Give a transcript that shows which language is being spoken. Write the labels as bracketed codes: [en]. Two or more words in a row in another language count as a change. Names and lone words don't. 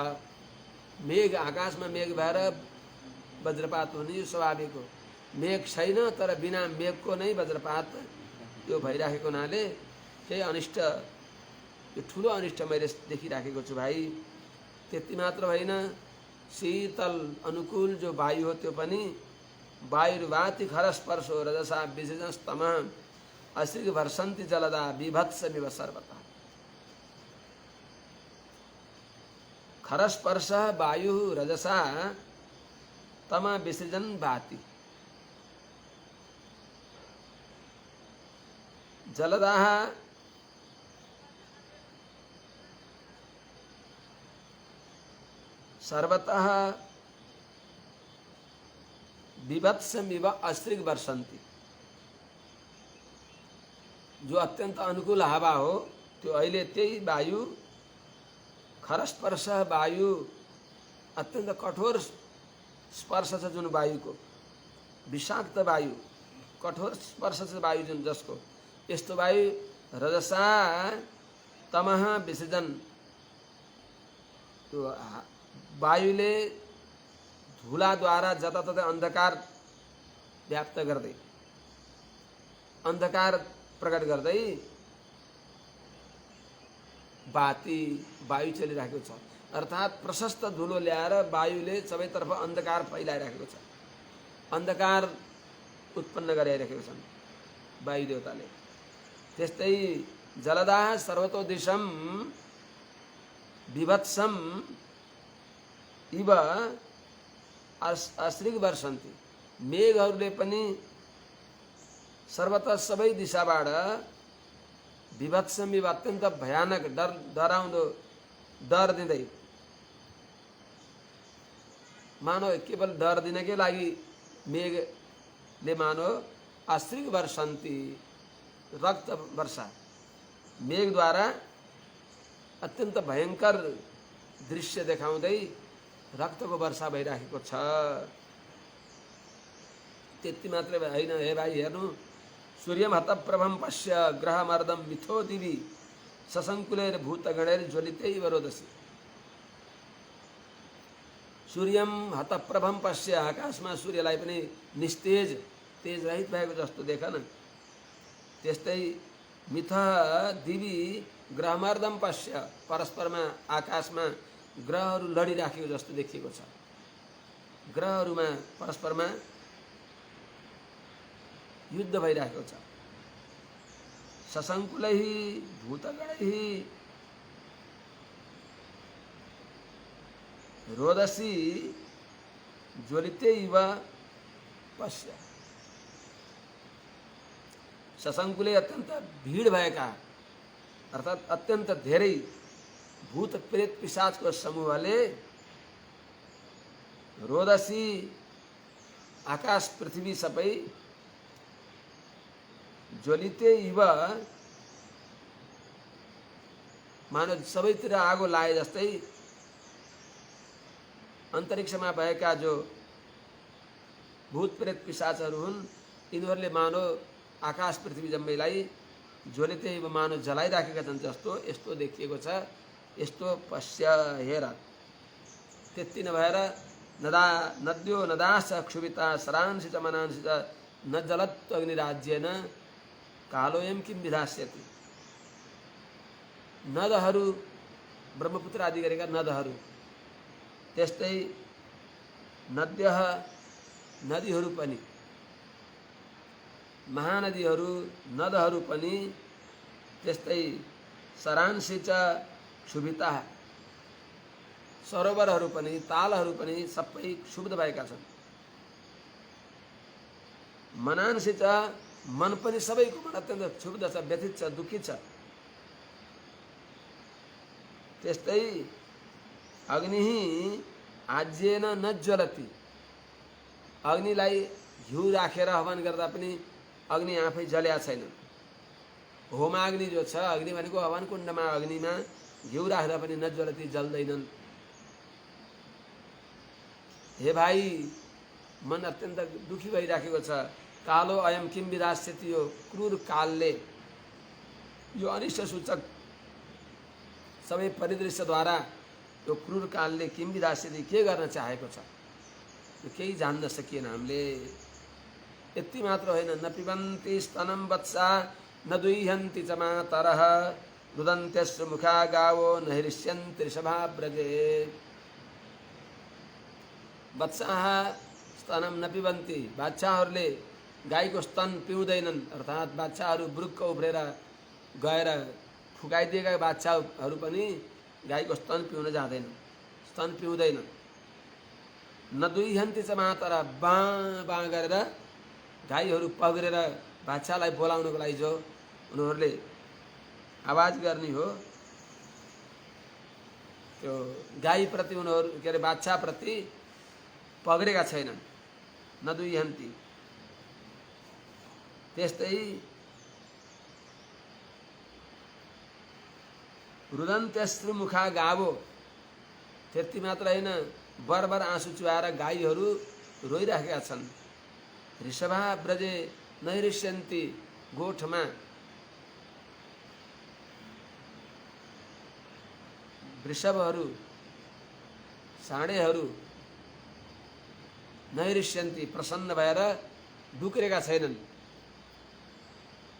[ne] मेघ आकाशमा मेघ भएर वज्रपात हुने यो स्वाभाविक हो। मेघ छैन तर बिना मेघको नै वज्रपात यो भइराखेको हुनाले केही अनिष्ट, यो ठुलो अनिष्ट मैले देखिराखेको छु भाइ। त्यति मात्र होइन, शीतल अनुकूल जो वायु हो त्यो पनि [sa] वायुर्वाति खरस्पर्शो रजसा विसृजस्तमः अश्रिग वर्षन्ति जलदा बीभत्समिव सर्वतः। खरस्पर्श वायु रजसा तम विसृजन भाति, जलदाः सर्वतः बीभत्समिव अश्रिग वर्षन्ति। [ne] जो अत्यंत अनुकूल हावा हो त्यो अहिले त्यही वायु, खरस्पर्श वायु, अत्यंत कठोर स्पर्श छ जुन वायुको, विषाक्त वायु, कठोर स्पर्श छ वायु जुन जसको, यस्तो वायु [sa] रजसा तमः विसर्जन, [ne] त्यो वायुले धुलाद्वारा जताततै अन्धकार व्याप्त गर्दै अन्धकार प्रकट गर्दै बाती वायु चलिराखेको छ। अर्थात् प्रशस्त धुलो ल्याएर वायुले सबैतर्फ अन्धकार फैलाइराखेको छ, अन्धकार उत्पन्न गराइराखेको छन् वायु देवताले। [sa] त्यस्तै जलदाह सर्वतो दिशम विभत्सम इव अश्रिग वर्षन्ति। [ne] मेघहरूले पनि सर्वतः सबै दिशाबाट [sa] विभत्सम इव [ne] अत्यन्त भयानक डराउँदो डर दिँदै, मानव केवल डर दिनकै लागि मेघले मानव [sa] अश्रिग वर्षन्ति, [ne] रक्त वर्षा, मेघद्वारा अत्यन्त भयङ्कर दृश्य देखाउँदै रक्तको वर्षा भइराखेको छ। त्यति मात्रै होइन हे भाइ, हेर्नु, [sa] सूर्यम हतप्रभम पश्य ग्रहमर्दम मिथो दिवी सशङ्कुलेर भूतगणेर ज्वलितैव रोदसी। सूर्यम हतप्रभम पश्य, [ne] आकाशमा सूर्यलाई पनि निस्तेज तेज रहित भएको जस्तो देख न। [sa] त्यस्तै मिथ दिवी ग्रहमर्दम पश्य, [ne] परस्परमा आकाशमा ग्रहहरू लडिराखेको जस्तो देखिएको छ। ग्रहहरूमा परस्परमा युद्ध भइरहेको छ। [sa] सशङ्कुलै भूतगणै रोदसी ज्वलितैव पश्य। [ne] सशङ्कुले अत्यन्त भीड भएका, अर्थात् अत्यन्त धेरै भूत प्रेत पिशाचको समूहले रोदसी आकाश पृथ्वी सबै ज्वलितैव, मानव सबैतिर आगो लाए जस्तै अन्तरिक्षमा भएका जो भूत प्रेत पिशाचहरू हुन्, यिनीहरूले मानव आकाश पृथ्वी जम्मैलाई ज्वलितैव मानव जलाइराखेका छन् जस्तो यस्तो देखिएको छ। यस्तो पश्य, हेर। त्यति नभएर [sa] नद्यो नदाश्च क्षुभिता सरांसि च मनांसि च न जलत्व अग्निराज्येन कालोयम किम विधास्यति। [ne] नदहरू, ब्रह्मपुत्र आदि गरेका नदहरू, त्यस्तै नद्यः नदीहरू पनि, महानदीहरू नदहरू पनि, त्यस्तै [sa] सरांसि च क्षुभिता, [ne] सरोवरहरू पनि तालहरू पनि सबै क्षुब्ध भएका छन्। [sa] मनांसि च, [ne] मन पनि सबैको मन अत्यन्त क्षुब्ध छ, व्यथित छ, दुखी छ। त्यस्तै [sa] अग्नि आज्येन न ज्वलति, [ne] अग्निलाई घिउ राखेर हवन गर्दा पनि अग्नि आफै जल्या छैन। होमाग्नि जो छ, अग्नि भनेको हवन कुण्डमा अग्निमा घिउ राख्दा पनि नज्वलति, जल्दैनन्। हे भाइ, मन अत्यन्त दुखी भइराखेको छ। [sa] कालो अयम किम विधास्यति, [ne] यो क्रूर कालले, यो अनिष्ट सूचक सबै परिदृश्यद्वारा यो क्रूर कालले [sa] किम विधास्यति [ne] के गर्न चाहेको छ, यो केही जान्न सकिएन हामीले। यति मात्र होइन, [sa] न पिबन्ति स्तनं वत्सा न दुह्यन्ति च मातरः रुदन्त्यश्रु मुखा गावो न हृष्यन्ति ऋषभाव्रजे। वत्साः स्तनं न पिबन्ति, [ne] बाछाहरूले गाईको स्तन पिउँदैनन्। अर्थात् बाछाहरू बुरुक्क उब्रेर गएर फुकाइदिएका बाछाहरू पनि गाईको स्तन पिउन जाँदैन, स्तन पिउँदैन। [sa] न दुह्यन्ति च मातरः, [ne] बाँ बाँ गरेर गाईहरू पग्रेर बाछालाई बोलाउनको लागि जो उनीहरूले आवाज गर्ने हो, त्यो गाईप्रति उनीहरू के अरे बाछाप्रति पग्रेका छैनन्। [sa] न दुह्यन्ति। त्यस्तै रुदन्त्यश्रु मुखा गावो, [ne] त्यति मात्र होइन, बरबर आँसु चुहाएर गाईहरू रोइराखेका छन्। [sa] ऋषभा ब्रजे नैऋष्यन्ति, [ne] गोठमा वृषभहरू, साँडेहरू नैऋष्यन्ति, प्रसन्न भएर डुक्रेका छैनन्।